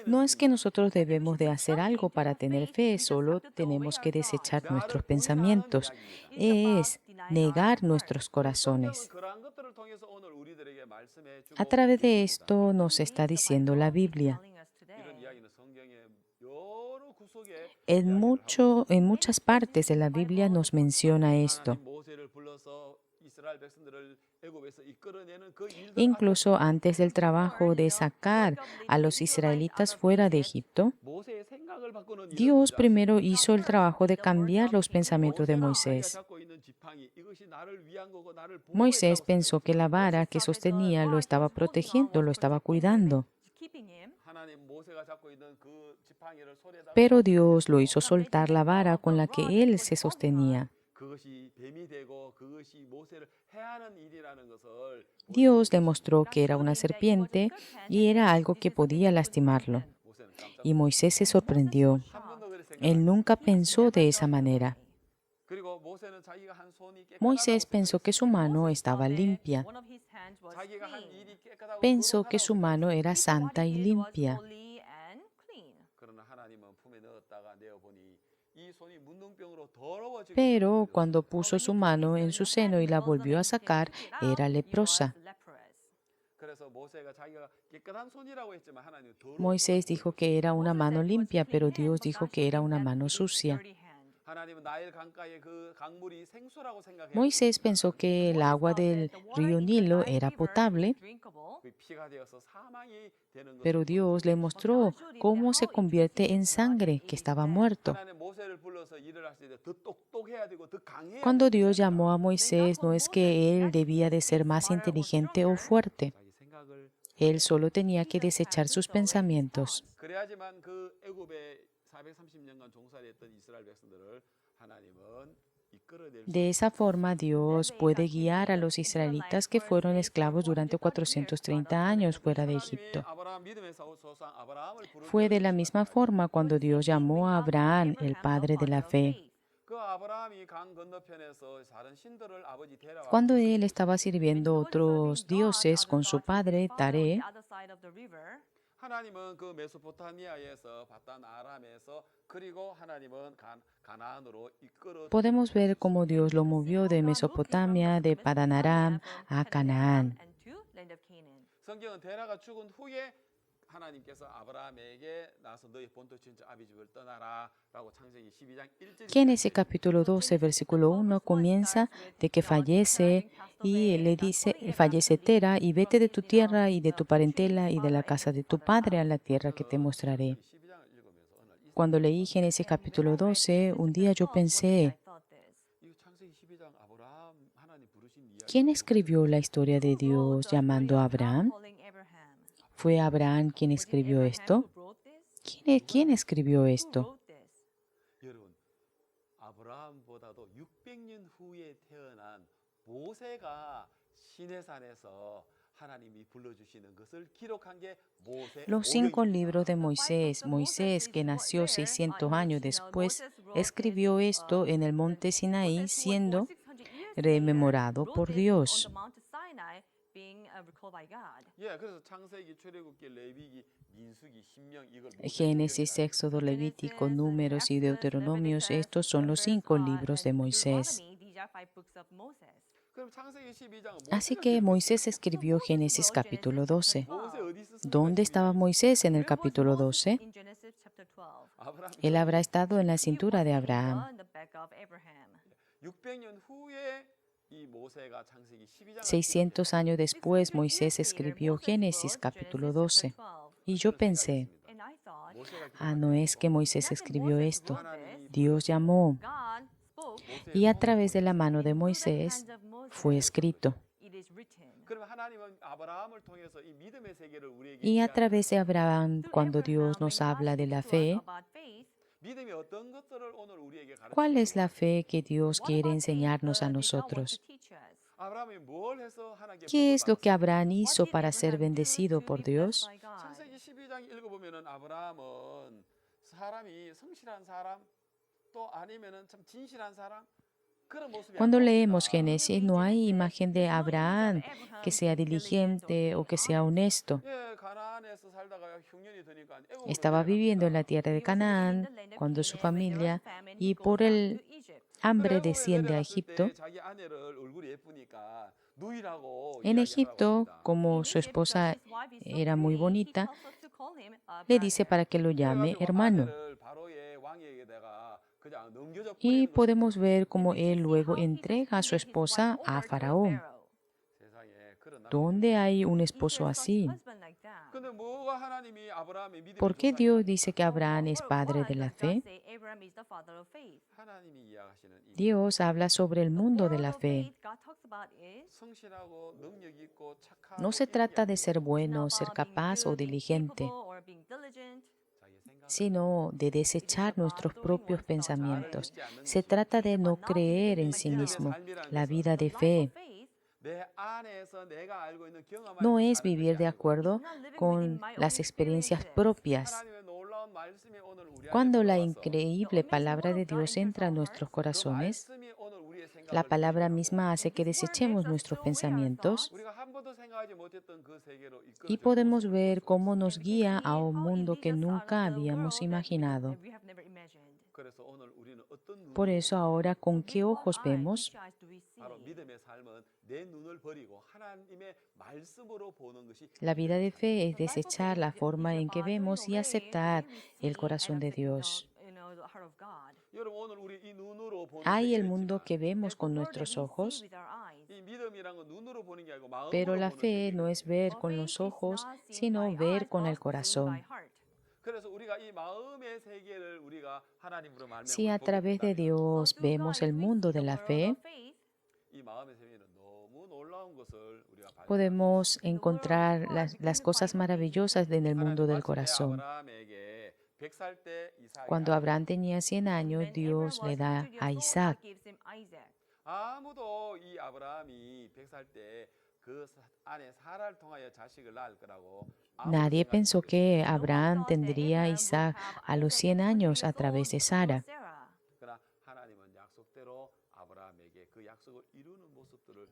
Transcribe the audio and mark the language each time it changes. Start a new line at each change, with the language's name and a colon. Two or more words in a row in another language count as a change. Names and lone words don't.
Spanish: No es que nosotros debemos de hacer algo para tener fe, solo tenemos que desechar nuestros pensamientos. Es negar nuestros corazones.
Korean: 그러한 것들을 통해서 오늘 우리들에게 말씀해 주고
Spanish: A través de
Korean: 있습니다.
Spanish: esto nos está diciendo la Biblia.
Korean: 이런 이야기는 성경의 여러 구석에
Spanish: En muchas partes de la Biblia nos menciona esto.
Korean: 하나님 모세를 불러서 앞서서 이스라엘 백성들을 애굽에서 이끌어내는 그 일들
Spanish: Incluso
Korean: 앞에서
Spanish: antes del trabajo de sacar a los israelitas fuera de Egipto,
Korean: 모세의 생각을 바꾸는 일을
Spanish: Dios
Korean: 먼저
Spanish: primero
Korean: 하십니다.
Spanish: hizo el trabajo de cambiar los pensamientos de
Korean: 모세나 자기가
Spanish: Moisés.
Korean: 잡고 있는 지팡이 이것이 나를 위한 거고 나를
Spanish: Moisés
Korean: 보호했다고
Spanish: pensó que la vara que sostenía lo estaba protegiendo, lo estaba cuidando,
Korean: 하나님 모세가 잡고 있는 그 지팡이를 손에다가
Spanish: pero Dios lo hizo soltar la vara con la que él se sostenía.
Korean: 그것이 뱀이 되고 그것이 모세를 해하는 일이라는 것을
Spanish: Dios demostró que era una serpiente y era algo que podía lastimarlo.
Korean: 모세는 깜짝
Spanish: Y Moisés se sorprendió.
Korean: 한 번도 그렇게 생각
Spanish: Él nunca pensó de esa manera.
Korean: 그리고 모세는 자기가 한 손이
Spanish: Moisés
Korean: 깨끗하다고
Spanish: pensó que su mano estaba limpia.
Korean: 자기가 한 일이 깨끗하고
Spanish: Pensó que
Korean: 거룩하다고
Spanish: su mano era
Korean: 생각했습니다.
Spanish: santa y limpia.
Korean: 그러나 하나님은 품에 넣었다가 내어보니 이 손이 문둥병으로 더러워지고
Spanish: Pero cuando puso su mano en su seno y la volvió a sacar, era leprosa.
Korean: 그래서 모세가 자기가 깨끗한 손이라고 했지만 하나님 더러운
Spanish: Moisés dijo que era una mano limpia, pero Dios dijo que era una mano sucia.
Korean: 하나님은 나일 강가의 그 강물이 생수라고 생각했고
Spanish: Moisés pensó que el agua del río Nilo era potable,
Korean: 피가 되어서 사망이 되는 것을
Spanish: pero Dios le mostró cómo se convierte en sangre, que estaba muerto.
Korean: 하나님 모세를 불러서 일을 하실 때 더 똑똑해야 되고 더 강해야
Spanish: Cuando
Korean: 되는
Spanish: Dios llamó a Moisés, no es que él debía de ser más inteligente o fuerte.
Korean: 자기 생각을
Spanish: Él solo tenía que desechar sus pensamientos.
Korean: 그래야지만 그 애굽에 430년간 종살이했던 이스라엘 백성들을 하나님은 이끌어낼 수
Spanish: De esa forma, Dios puede guiar a los israelitas que fueron esclavos durante 430 años fuera de Egipto.
Korean: 아브라함 믿음의 조상 아브라함을 부르는
Spanish: Fue de la misma forma cuando Dios llamó a Abraham, el padre de la fe.
Korean: 그 아브라함이 강 건너편에서 다른 신들을 아버지 데려와
Spanish: Cuando él estaba sirviendo otros dioses con su padre, Taré,
Korean: 하나님은 그 메소포타미아에서 바단 아람에서 그리고 하나님은 가나안으로 이끌어
Spanish: podemos ver cómo Dios lo movió de Mesopotamia, de Padan Aram, a Canaán.
Korean: 성경은 데라가 죽은 후에 하나님께서 아브라함에게 나서 너희 본토 친척 아비 집을 떠나라라고 창세기 12장 1절
Spanish: Génesis capítulo 12, versículo 1 comienza de que fallece y le dice, fallece Tera y vete de tu tierra y de tu parentela y de la casa de tu padre a la tierra que te mostraré.
Korean: 12장을 읽으면서 어느 날
Spanish: Cuando leí Génesis capítulo 12, un día yo pensé,
Korean: 이 창세기 12장 아브라함 하나님 부르신 이야기
Spanish: ¿quién escribió la historia de Dios llamando a Abraham? ¿Fue Abraham quien escribió esto? ¿Quién escribió esto?
Korean: 여러분 아브라함보다도 600년 후에 태어난 모세가 시내산에서 하나님이 불러주시는 것을 기록한 게 모세
Spanish: Los 5 libros de Moisés, Moisés que nació 600 años después, escribió esto en el monte Sinaí siendo rememorado por Dios.
Korean: 예, 그래서 창세기, 출애굽기, 레위기, 민수기, 신명 이걸 모세
Spanish: Génesis, Éxodo, Levítico, Números y Deuteronomios, estos son los 5 libros de Moisés.
Korean: 그럼 창세기 12장은
Spanish: Así que Moisés escribió Génesis capítulo 12.
Korean: 모세 어디 있었습니까?
Spanish: ¿Dónde estaba Moisés en el capítulo 12?
Korean: 아브라함
Spanish: Él habrá estado en la cintura de Abraham.
Korean: 600년 후에 이 모세가 창세기 12장을
Spanish: 600 años después, Moisés escribió Génesis capítulo 12. Y yo pensé, no es que Moisés escribió esto. Dios llamó y a través de la mano de Moisés fue escrito.
Korean: 그러면 하나님은 아브라함을 통해서 이 믿음의 세계를 우리에게
Spanish: Y a través de Abraham, cuando Dios nos habla de la fe,
Korean: 믿음이 어떤 것들을 오늘 우리에게 가르쳐
Spanish: ¿cuál es la fe que Dios quiere enseñarnos a nosotros?
Korean: 아브라함이 뭘 해서 하나님께
Spanish: ¿Qué
Korean: 복을
Spanish: es lo que
Korean: 받았습니까?
Spanish: Abraham hizo para ser bendecido por Dios?
Korean: 창세기 12장 읽어보면은 아브라함은 사람이 성실한 사람 또 아니면은 참 진실한 사람 그런 모습이
Spanish: Cuando
Korean: 안
Spanish: leemos
Korean: 나옵니다.
Spanish: Génesis, no hay imagen de Abraham que sea diligente o que sea honesto.
Korean: 예, 가나안에서 살다가 흉년이 드니까 애굽으로
Spanish: Estaba viviendo en la tierra de Canaán cuando su familia, y por el hambre, desciende a Egipto.
Korean: 자기 아내를 얼굴이 예쁘니까 누이라고
Spanish: En
Korean: 이야기하라고
Spanish: Egipto,
Korean: 합니다.
Spanish: como su esposa era muy bonita, le dice para que lo llame
Korean: 그래가지고
Spanish: hermano.
Korean: 아내를 바로의 왕에게다가 그 그냥 넘겨져
Spanish: Y
Korean: 버리는 것을
Spanish: podemos ver cómo
English: We
Spanish: él
English: see
Spanish: luego
English: how he
Spanish: entrega a su
English: persuaded his wife
Spanish: esposa a
English: over to
Spanish: Faraón.
English: Pharaoh.
Korean: 세상에 그런 남편이
Spanish: ¿Dónde hay un
English: Is
Spanish: esposo
English: there such
Spanish: así?
English: husband like that?
Korean: 근데 뭐가 하나님이 아브라함의 믿음의
Spanish: ¿Por qué
Korean: 조상이
Spanish: Dios
Korean: 아니야?
Spanish: dice que Abraham es padre de la
English: Why does God
Spanish: fe?
English: say Abraham is the father of faith?
Korean: 하나님이 이야기하시는 이
Spanish: Dios habla sobre el
English: The
Spanish: mundo de
English: word
Spanish: la
English: of
Spanish: fe.
English: faith God talks about is
Korean: 성실하고 능력 있고 착하고
Spanish: No se
Korean: 이런 게
Spanish: trata de
Korean: 아니고
Spanish: ser
English: it's not
Spanish: bueno, ser
English: about being
Spanish: capaz o
English: good, being
Spanish: diligente,
English: capable, or being diligent.
Korean: 자기 생각을
Spanish: sino de
English: It is
Spanish: desechar
English: about
Spanish: nuestros
English: doing
Spanish: propios
English: one's thoughts
Korean: 나를
Spanish: pensamientos.
Korean: 믿지 않는
Spanish: Se
Korean: 것이
Spanish: trata
English: It is
Spanish: de no
English: about not
Spanish: creer en
English: believing
Spanish: sí
English: in
Korean: 믿음의
Spanish: mismo.
English: themselves.
Korean: 삶이라는
Spanish: La
Korean: 것은
Spanish: vida
English: The
Spanish: de
English: life
Spanish: fe
English: of faith
Korean: 내 안에서 내가 알고 있는 경험
Spanish: no
Korean: 안에서
Spanish: es
Korean: 사는 것이
Spanish: vivir de
Korean: 아니고
English: is
Spanish: acuerdo
English: not living within
Spanish: con
English: my own
Spanish: las experiencias
English: experiences.
Spanish: propias.
Korean: 하나님의 놀라운 말씀이 오늘 우리 안에
Spanish: Cuando la
Korean: 들어와서
Spanish: increíble
English: The amazing
Spanish: palabra
English: word
Spanish: de
English: of God
Spanish: Dios
English: enters
Spanish: entra a
English: our
Spanish: nuestros
English: hearts.
Korean: 그
Spanish: corazones,
Korean: 말씀이 오늘 우리의
Spanish: la
Korean: 생각을
Spanish: palabra
Korean: 돌이키고
Spanish: misma hace
English: And
Spanish: que
English: this word
Spanish: desechemos
English: makes us
Spanish: nuestros
English: throw away our
Spanish: pensamientos
English: thoughts
Korean: 우리가 한 번도 생각하지 못했던 그 세계로
Spanish: y
Korean: 이끌어주는
Spanish: podemos
Korean: 모습을 볼
Spanish: ver
Korean: 수가
Spanish: cómo
Korean: 있습니다.
Spanish: nos
English: and we can
Spanish: guía
English: see
Spanish: a un
English: how it
Spanish: mundo
English: leads
Spanish: que
English: us out
Spanish: nunca
English: of the
Spanish: habíamos
English: world
Spanish: imaginado.
English: that we have never imagined.
Korean: 그래서 오늘 우리는 어떤 눈으로
Spanish: Por eso
Korean: 보느냐?
Spanish: ahora,
English: So
Spanish: ¿con
English: with
Spanish: qué
English: what
Spanish: ojos
English: eye,
Spanish: vemos?
English: which eyes do we see?
Korean: 바로 믿음의 삶은 내 눈을 버리고 하나님의 말씀으로 보는 것이
Spanish: La vida de fe es
English: The life of
Spanish: desechar
English: faith
Spanish: la
English: is
Spanish: forma en que
English: about turning
Spanish: vemos y
English: away
Spanish: aceptar
English: the way we
Spanish: el
English: see
Spanish: corazón
English: and
Spanish: de
English: accepting
Spanish: Dios.
English: the heart of God.
Korean: 여러분 오늘 우리 이 눈으로 보는
Spanish: Hay el
Korean: 세계가
Spanish: mundo
Korean: 있지만
Spanish: que vemos
English: There's the
Spanish: con
English: world that
Spanish: nuestros
English: we see
Spanish: ojos,
English: with our eyes.
Korean: 이 믿음이란 건 눈으로 보는 게 아니고 마음으로
Spanish: pero la
Korean: 보는
Spanish: fe no es
Korean: 세계거든요.
Spanish: ver
English: But
Spanish: con
English: faith
Spanish: los
English: is
Spanish: ojos,
English: not seen
Spanish: sino
English: by
Spanish: ver
English: eyes,
Spanish: con el
English: but seen by
Spanish: corazón.
English: heart.
Korean: 그래서 우리가 이 마음의 세계를 우리가 하나님으로
Spanish: Si
Korean: 말미암아
Spanish: a
Korean: 보게
Spanish: través de
Korean: 된다면
Spanish: Dios
English: So through
Spanish: vemos
English: God,
Spanish: el
English: if we
Spanish: mundo
English: see
Spanish: de
English: the
Spanish: la
English: world
Spanish: fe,
English: of faith,
Korean: 이 마음의 세계는 너무 놀라운 것을 우리가 발견할 수
Spanish: podemos
Korean: 있습니다.
Spanish: encontrar las cosas maravillosas en el mundo
Korean: 하나님
Spanish: del
Korean: 마침내
Spanish: corazón.
Korean: 아브라함에게 100살 때 이삭에게
Spanish: Cuando Abraham 아들을 tenía 100 años,
English: when Abraham
Spanish: Dios le
English: was
Spanish: da
English: 100
Spanish: a
English: years old,
Spanish: Isaac.
English: God gives him Isaac.
Korean: 아무도 이 아브라함이 100살 때 그 안에 사라를 통하여 자식을 낳을 거라고 아무도
Spanish: Nadie
Korean: 생각하지
Spanish: pensó
Korean: 못했어요.
Spanish: que
English: No one
Spanish: Abraham
English: thought that
Spanish: tendría a
English: Abraham would
Spanish: Isaac
English: have
Spanish: a los
English: Isaac
Spanish: 100
English: at 100
Spanish: años a
English: years
Spanish: través
English: old
Spanish: de
English: through
Spanish: Sara.
English: Sarah.
Korean: 그러나 하나님은 약속대로 아브라함에게 그 약속을 이루는 모습들을